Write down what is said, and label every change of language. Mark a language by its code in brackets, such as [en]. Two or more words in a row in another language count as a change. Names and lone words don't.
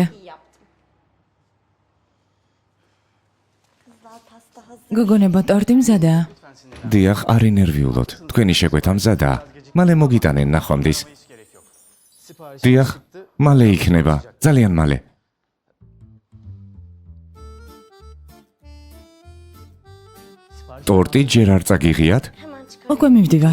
[tr] iyi yaptım. Kızlar pasta hazır. [ka] გოგონებო, ტორტი მზადაა. დიახ, არ ინერვიულოთ. თქვენი შეკვეთა მზადაა. მალე მოგიტანენ ნახვამდის. დიახ, მალე იქნება. ძალიან მალე. ტორტი ჯერ არ წაგიღიათ? [tr] Hemen çıkar. [ka] უკვე მივდივარ.